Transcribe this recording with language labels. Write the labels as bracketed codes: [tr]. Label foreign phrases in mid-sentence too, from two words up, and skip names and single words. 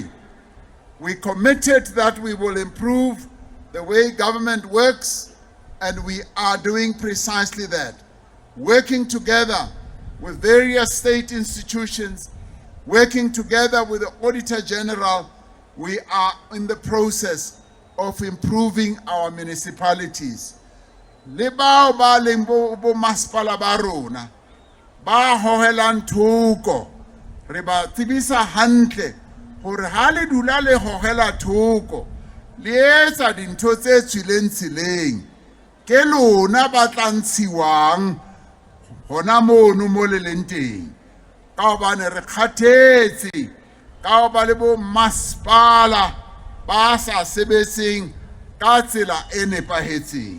[en] We committed that we will improve the way government works, and we are doing precisely that. Working together with various state institutions, working together with the Auditor General, we are in the process of improving our municipalities. [st] Le bao ba leng bo masepala ba rona ba hohelang thoko, re ba tsebisa hantle hore ha le dula le hohela thoko le etsa dintho tse tswileng tseleng ke lona ba tla ntshiwang hona mono mo le leng teng ka hobane re kgathetse ka hoba le bo masepala ba sa sebetseng ka tsela e nepahetseng.